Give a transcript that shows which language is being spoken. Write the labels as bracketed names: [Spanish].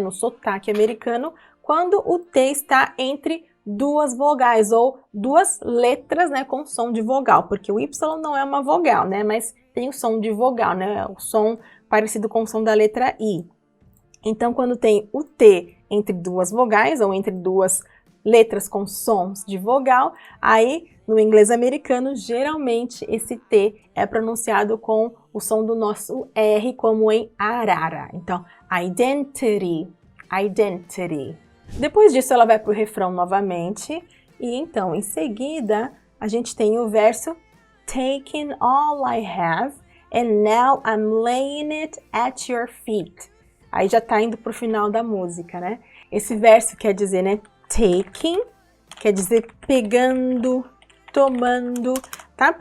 [Portuguese] No sotaque americano, quando o T está entre duas vogais ou duas letras, né, com som de vogal, porque o Y não é uma vogal, né, mas tem o som de vogal, né, o som parecido com o som da letra I. Então, quando tem o T entre duas vogais ou entre duas letras com sons de vogal, aí no inglês americano, geralmente esse T é pronunciado com o som do nosso R, como em arara. Então, identity, identity. Depois disso, ela vai para o refrão novamente, e então, em seguida, a gente tem o verso [English] Taking all I have, and now I'm laying it at your feet. [Portuguese] Aí já tá indo pro final da música, né? Esse verso quer dizer, né, taking, quer dizer pegando, tomando, tá?